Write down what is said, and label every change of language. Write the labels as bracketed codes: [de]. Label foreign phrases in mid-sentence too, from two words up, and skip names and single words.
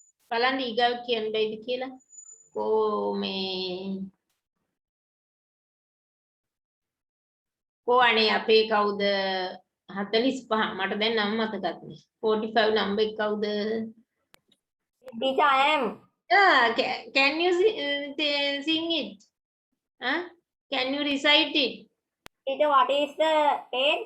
[si] බලන්න ඊගාව කියන්න බැයිද කියලා. කෝ මේ කෝ අනේ අපේ කවුද 45 මට දැන් නම් මතකත් නෑ. 45 number එක කවුද? [en] Teacher, I am. Yeah, can you sing it? Huh? Can you recite it? Teacher, what is the page?